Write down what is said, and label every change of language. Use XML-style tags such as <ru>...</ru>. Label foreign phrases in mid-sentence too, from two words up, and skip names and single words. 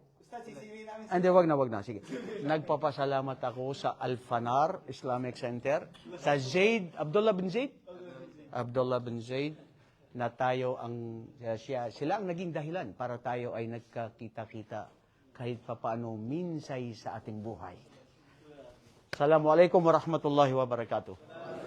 <tl>Hindi, wag na. Sige. Nagpapasalamat ako sa Al-Fanar Islamic Center, sa Abdullah bin Zaid, na tayo sila ang naging dahilan para tayo ay nagkakita-kita kahit papaano minsay sa ating buhay.</tl> <ar>السلام عليكم ورحمة الله وبركاته.</ar>